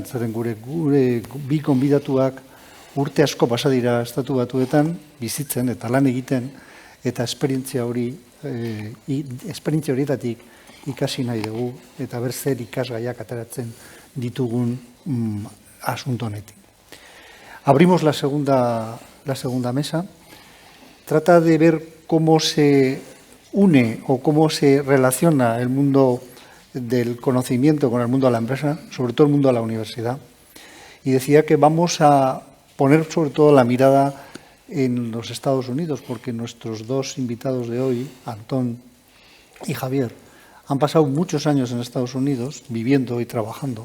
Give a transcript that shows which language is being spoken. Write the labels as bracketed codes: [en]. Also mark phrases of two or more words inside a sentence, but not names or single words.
[eu] Zeren gure bi gonbidatuak urte asko pasa dira estatu batuetan bizitzen eta lan egiten, eta esperientzia horietatik ikasi nahi dugu eta ber zer ikasgaiak ateratzen ditugun asunto honetik. [es] Abrimos la segunda mesa. Trata de ver cómo se une o cómo se relaciona el mundo del conocimiento con el mundo de la empresa, sobre todo el mundo de la universidad. Y decía que vamos a poner sobre todo la mirada en los Estados Unidos, porque nuestros dos invitados de hoy, Antón y Javier, han pasado muchos años en Estados Unidos, viviendo y trabajando.